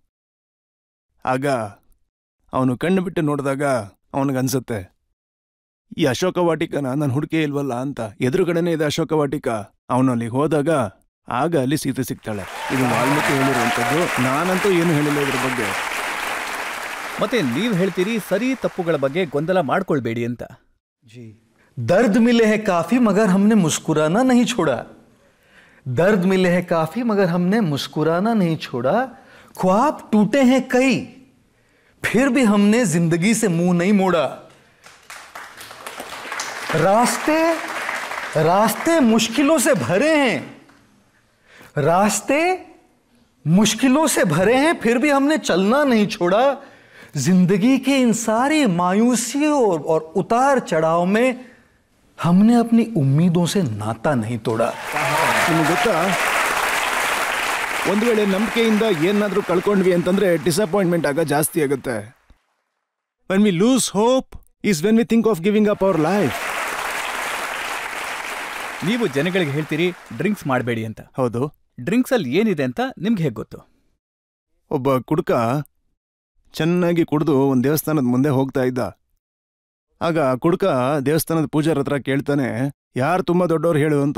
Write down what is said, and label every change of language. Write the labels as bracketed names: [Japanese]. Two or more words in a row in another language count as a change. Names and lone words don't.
[Kannada] ಆಗ ಅವನು ಕಣ್ಣು ಬಿಟ್ಟು ನೋಡಿದಾಗ ಅವನಿಗನ್ಸುತ್ತೆ, ಈ ಅಶೋಕ ವಾಟಿಕನ ನಾನು ಹುಡುಕೇ ಇಲ್ವಲ್ಲ ಅಂತ. ಎದುರುಗಡೆನೇ ಇದೆ ಅಶೋಕ ವಾಟಿಕ. ಅವನು ಅಲ್ಲಿಗೆ ಹೋದಾಗ ಆಗ ಅಲ್ಲಿ ಸೀತೆ ಸಿಗ್ತಾಳೆ. ಇದು ವಾಲ್ಮೀಕಿ ಹೇಳಿರುವಂಥದ್ದು, ನಾನಂತೂ ಏನು ಹೇಳಿಲ್ಲ ಇದ್ರ ಬಗ್ಗೆ. ಮತ್ತೆ ನೀವ್ ಹೇಳ್ತೀರಿ ಸರಿ ತಪ್ಪುಗಳ ಬಗ್ಗೆ ಗೊಂದಲ ಮಾಡ್ಕೊಳ್ಬೇಡಿ ಅಂತ. [Hindi] जी दर्द मिले हैं काफी मगर हमने मुस्कुराना नहीं छोड़ा. दर्द मिले हैं काफी मगर हमने मुस्कुराना नहीं छोड़ा. ख्वाब टूटे हैं कई फिर भी हमने जिंदगी से मुंह नहीं मोड़ा. रास्ते रास्ते मुश्किलों से भरे हैं. रास्ते मुश्किलों से भरे हैं फिर भी हमने चलना नहीं छोड़ा. जिंदगी के इन सारी मायूसियों और उतार चढ़ाव में हमने अपनी उम्मीदों से नाता नहीं तोड़ा. [Kannada] ನಿಮಗೆ ಗೊತ್ತಾ, ಒಂದು ವೇಳೆ ನಂಬಿಕೆಯಿಂದ ಏನಾದ್ರೂ ಕಳ್ಕೊಂಡ್ವಿ ಅಂತಂದ್ರೆ ಡಿಸಪಾಯಿಂಟ್ಮೆಂಟ್ ಆಗ ಜಾಸ್ತಿ ಆಗುತ್ತೆ. [English] when we lose hope is when we think of giving up our life. [Kannada] ನೀವು ಜನಗಳಿಗೆ ಹೇಳ್ತೀರಿ ಡ್ರಿಂಕ್ಸ್ ಮಾಡಬೇಡಿ ಅಂತ. ಹೌದು. ಡ್ರಿಂಕ್ಸ್ ಅಲ್ಲಿ ಏನಿದೆ ಅಂತ ನಿಮ್ಗೆ ಹೇಗೆ ಗೊತ್ತು? ಒಬ್ಬ ಕುಡುಕ ಚೆನ್ನಾಗಿ ಕುಡಿದು ಒಂದು ದೇವಸ್ಥಾನದ ಮುಂದೆ ಹೋಗ್ತಾ ಇದ್ದ. ಆಗ ಕುಡುಕ ದೇವಸ್ಥಾನದ ಪೂಜಾರಿ ಹತ್ರ ಕೇಳ್ತಾನೆ, ಯಾರು ತುಂಬಾ ದೊಡ್ಡವ್ರು ಹೇಳು ಅಂತ.